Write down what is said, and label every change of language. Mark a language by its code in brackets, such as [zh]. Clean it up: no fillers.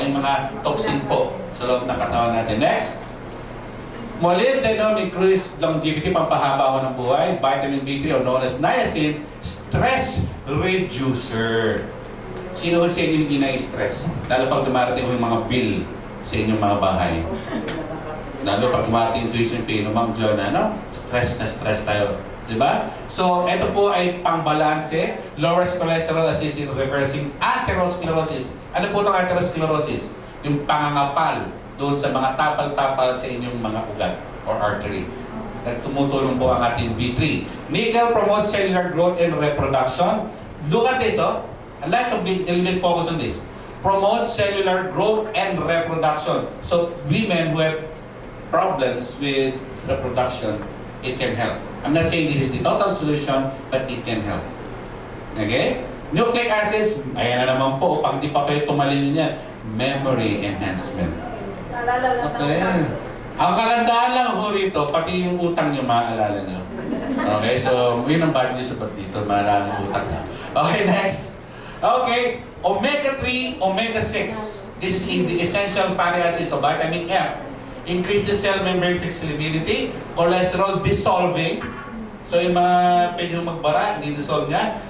[tl] Yung mga toxin po sa loob ng katawan natin. [en] Next. Molybdenum increase longevity, [tl] pampahaba ho ng buhay. [en] Vitamin B3 or known as niacin, stress reducer. [tl] Sino sa inyo hindi na-stress? Lalo pag dumarating yung mga bill sa inyong mga bahay. Lalo pag dumarating tuition pay, no, Ma'am John, ano? Stress na stress tayo. Diba? So, ito po ay pang-balanse. [en] Lowers cholesterol, assists in reversing atherosclerosis. [tl] Ano po itong atherosclerosis? Yung pangangapal doon sa mga tapal-tapal sa inyong mga ugat or artery. Tumutulong po ang ating B3. [en] Nickel promotes cellular growth and reproduction. Look at this, oh. I'd like to focus on this. Promotes cellular growth and reproduction. So, women who have problems with reproduction, it can help. I'm not saying this is the total solution, but it can help. [tl] Okay? Nucleic acids, ayan na naman po, pag di pa kayo tumalin niya, memory enhancement. Okay. Ang kagandahan lang ho rito, pati yung utang nyo, maaalala nyo. Okay, so yun ang [en] bad news [tl] about dito, maraming utang na. Okay, next. [en] Okay, omega-3, omega-6. This is in the essential fatty acids of vitamin F. Increases cell membrane flexibility, cholesterol dissolving. [tl] So yung mga pwede magbara, hindi dissolve niya.